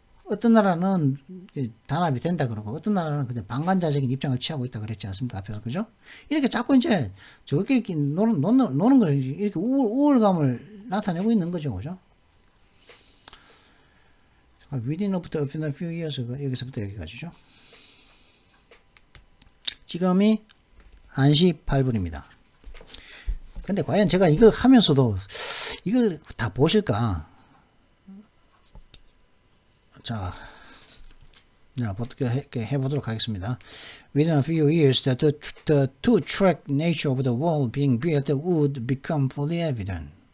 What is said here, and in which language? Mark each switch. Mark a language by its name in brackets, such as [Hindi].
[Korean] 어떤 나라는 단합이 된다 그러고, 어떤 나라는 그냥 방관자적인 입장을 취하고 있다 그랬지 않습니까? 앞에서. 그죠? 이렇게 자꾸 이제 저것끼리 노는 거죠. 이렇게 우월감을 나타내고 있는 거죠. 그죠? [English] Within a few years, [Korean] 여기서부터 여기까지죠. 지금이 1시 8분입니다. 근데 과연 제가 이걸 하면서도 이걸 다 보실까? 자, 어떻게 해보도록 하겠습니다. [English] Within a few years, the two-track nature of the wall being built would become fully evident.